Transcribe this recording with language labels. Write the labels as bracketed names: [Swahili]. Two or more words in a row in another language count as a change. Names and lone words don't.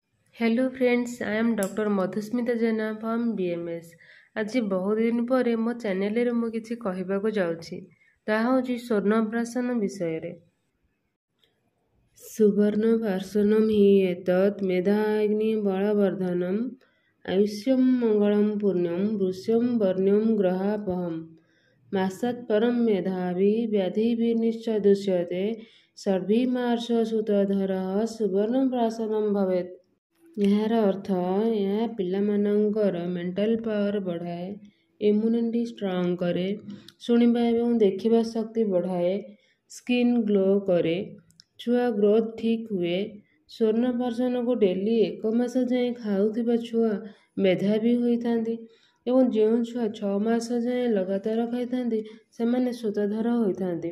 [English] Hello friends, I am Doctor Madhusmita Jena from BAMS. [Odia] ଆଜ ବହୁତ ଦିନ ପର ମୋ ଚ୍ୟାନେଲ ରେ ମୁ କିଛି କହିବାକୁ ଯାଉଛି ତାହା ହେଉଛି ସ୍ୱର୍ଣ୍ଣପ୍ରାଶନ ବିଷୟ। [Sanskrit] सुवर्णप्राशनम हि एतत् मेधाग्नि बलवर्धनम आयुष्यम मंगलम पुण्यम वृष्यम वर्ण्यम ग्रहापहम मासात् परम मेधावी व्याधि विनिश्चय दुष्यते सर्भिमार्ष सुतधरः सुवर्णप्राशनम भवेत्। [Odia] ଏହାର ଅର୍ଥ ଏହା ପିଲାମାନଙ୍କର [English] mental power [Odia] ବଢ଼ାଏ, [English] immunity strong [Odia] କରେ, ଶୁଣିବା ଏବଂ ଦେଖିବା ଶକ୍ତି ବଢ଼ାଏ, [English] skin glow [Odia] କରେ, ଛୁଆ ଗ୍ରୋଥ ଠିକ୍ ହୁଏ। ସ୍ୱର୍ଣ୍ଣପ୍ରାଶନକୁ ଡେଲି 1 ମାସ ଯାଏଁ ଖାଉଥିବା ଛୁଆ ମେଧାବୀ ହୋଇଥାନ୍ତି ଏବଂ ଯେଉଁ ଛୁଆ 6 ମାସ ଯାଏଁ ଲଗାତାର ଖାଇଥାନ୍ତି ସେମାନେ ଶ୍ରୁତଧର ହୋଇଥାନ୍ତି।